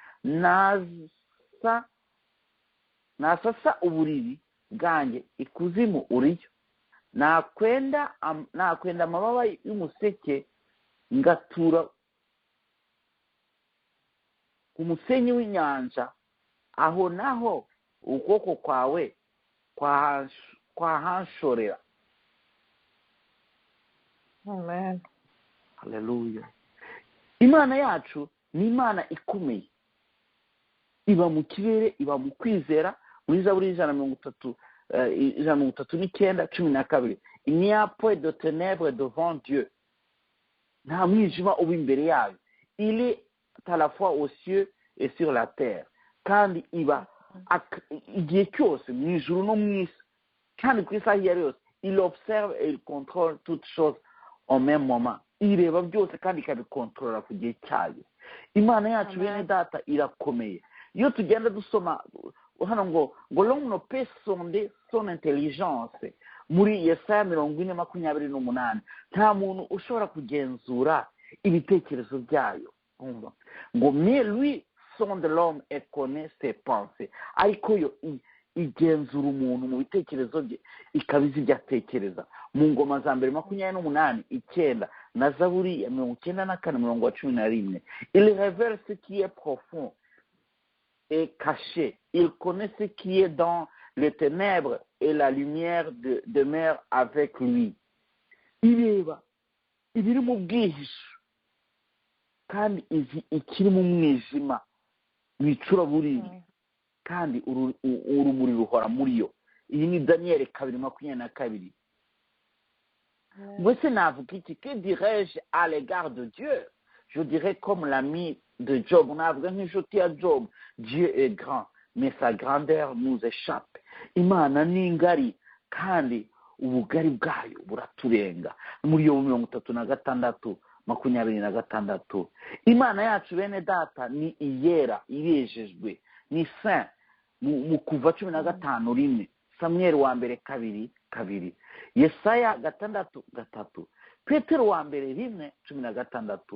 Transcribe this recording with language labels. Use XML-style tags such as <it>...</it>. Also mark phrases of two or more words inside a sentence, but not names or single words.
<rw>nasasa uburiri bwanjye ikuzimu uriyo, nakwenda amababa y'umuseke ngatura ku musenyi w'inyanja, aho naho ukuboko kwawe kwahanshorera. Amen. Haleluya. Imana yacu ni Imana ikomeye, iba mu kirere, iba mu kwizera. Muri Zaburi 139:12,</rw> <fr>il n'y a point de ténèbres devant Dieu,</fr> <rw>nta mwijima uba imbere yayo.</rw> <fr>Il est à la fois aux cieux et sur la terre,</fr> <rw>kandi iba igihe cyose mu ijuru no mu isi, kandi ku isaha iyo ari yose.</rw> <fr>Il observe et il contrôle toutes choses au même moment.</fr> <rw>Ireba byose kandi ikabikontorora ku gihe cyayo. Imana yacu bene data irakomeye. Iyo tugenda dusoma hano ngo</rw> <fr>l'homme ne peut sonder son intelligence,</fr> <rw>muri Yesaya 40:28, nta muntu ushobora kugenzura ibitekerezo byayo.</rw> <fr>Ngo mais lui sonde l'homme et connaît ses pensées,</fr> <rw>ariko yo igenzura umuntu mu bitekerezo bye, ikabizi ibyo atekereza. Mu Ngoma za mbere 28:9 na Zaburi ya 94:11,</rw> <fr>il révèle ce qui est profond et caché, il connaît ce qui est dans les ténèbres et la lumière demeure avec lui.</fr> <rw>Ireba ibiri mu bwihisho kandi izi ikiri mu mwijima wicura buriri, kandi urumuri ruhora muri yo. Iyi ni Daniel 2:22.</rw> <fr>Moi, c'est</fr> <rw>navuga iki?</rw> <fr>Que dirais-je à l'égard de Dieu? Je dirais comme l'ami de Job. On a vraiment</fr> <rw>inshuti ya Job.</rw> <fr>Dieu est grand, mais sa grandeur nous échappe.</fr> <rw>Imana ni ngari kandi ubugari bwayo buraturenga. Muri yo 36:26. Imana yacu bene data ni iyera, irejejwe, ni saint. Mu Kuva 15:1, Samuel wa mbere 2:2, Yesaya 6:3, Petero wa mbere 1:16.</rw>